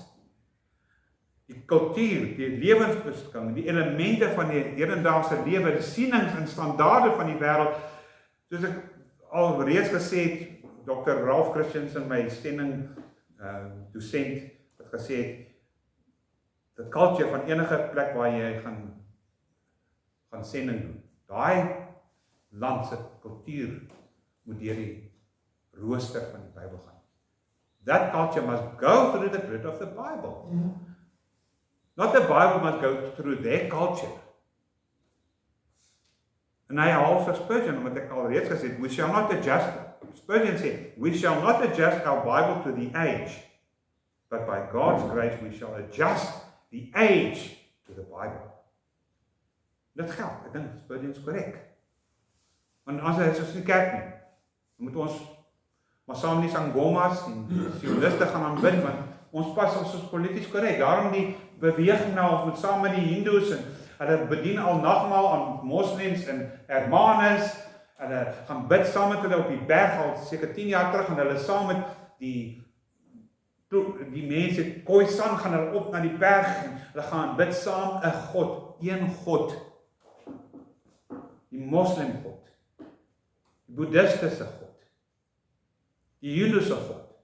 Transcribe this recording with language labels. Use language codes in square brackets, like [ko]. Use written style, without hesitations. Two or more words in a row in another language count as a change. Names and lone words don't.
[af] Die kultuur, die lewensbeskouing, die elemente van die hedendaagse lewe, die sienings en standaarde van die wêreld, soos ek al reeds gesê het, Dr. Ralph Christensen, my sending dosent, wat gesê het, [en] the culture [af] van enige plek waar jy gaan sending doen, daai land se kultuur moet deur die rooster van die Bybel gaan. [en] That culture must go through the grid of the Bible. Not the Bible must go through their culture. [af] En hy haal vir Spurgeon, wat ek al reeds gesê het, [en] we shall not adjust, Spurgeon sê, we shall not adjust our Bible to the age, but by God's grace we shall adjust the age to the Bible. [af] Dit geld, ek dink Spurgeon is korrek. Want as hy is nie kerk nie, dan moet ons maar saam die sangomas en sioniste gaan aanbid, want ons pas ons polities korrek. Daarom die beweging nou, ons moet saam met die hindoes en hulle bedien al nagmaal aan moslems en hermanes, hulle gaan bid saam met hulle op die berg al seker 10 jaar terug, en hulle saam met die mense, Khoisan gaan hulle op na die berg, en hulle gaan bid saam 'n God, een God, die moslim God, die boeddhistiese God, die Hindoese God.